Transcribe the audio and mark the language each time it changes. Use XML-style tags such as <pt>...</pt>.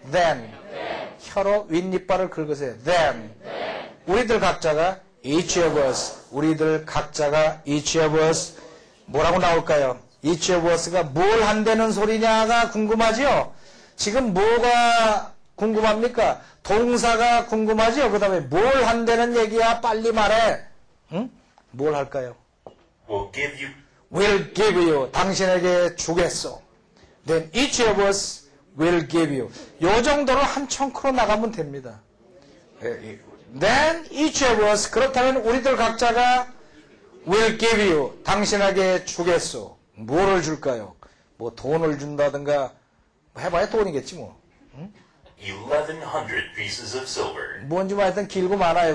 <en>then</en> <ko>혀로 윗니빨을 긁으세요.</ko> <en>then</en> <ko>우리들 각자가</ko> <en>each of us</en> <ko>우리들 각자가 each of us 뭐라고 나올까요? each of us가 뭘 한다는 소리냐가 궁금하죠? 지금 뭐가 궁금합니까? 동사가 궁금하죠? 그 다음에 뭘 한다는 얘기야? 빨리 말해. 응? 뭘 할까요?</ko> <en>will give you</en> <ko>당신에게 주겠소.</ko> <en>Then each of us will give you.</en> <ko>요 정도로 한 청크로 나가면 됩니다.</ko> <en>Then each of us</en> <ko>그렇다면 우리들 각자가</ko> <en>will give you.</en> <ko>당신에게 주겠소. 뭐를 줄까요? 뭐 돈을 준다든가 해봐야 돈이겠지 뭐.</ko> <en>1,100 pieces of silver.</en> <ko>뭔지 뭐 하여튼 길고 많아요.</ko>